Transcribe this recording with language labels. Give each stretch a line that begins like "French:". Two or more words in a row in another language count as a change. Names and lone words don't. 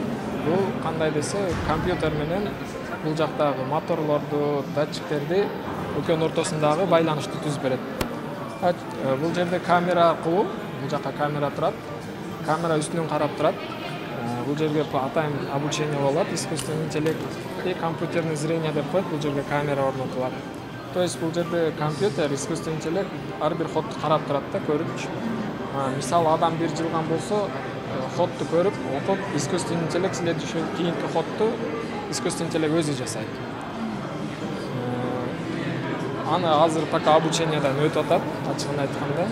Kyrgyz: Бул кандай десе, компьютер менен бул жактагы моторлорду, датчиктерди экөөнүн ортосундагы байланышты түзүп берет. Бул жерде камера аркылуу, бул жакка камера турат. Камера үстүнөн карап турат. Бул жерге атайын обучение болот,
Russian: искусственный интеллект и компьютерное зрение
Kyrgyz: деп коет, бул жерге камера орнотулат. То есть бул жерде компьютер,
Russian: искусственный интеллект
Kyrgyz: ар бир ходду карап турат да, көрүп. Мисалы адам бир жылган болсо, ходду көрүп, окуп,
Russian: искусственный интеллект следующий
Kyrgyz: кийинки ходду
Russian: искусственный интеллект
Kyrgyz: өзү жасайт. Аны азыр пока обучениеден өтүп атат, ачыгын айтканда.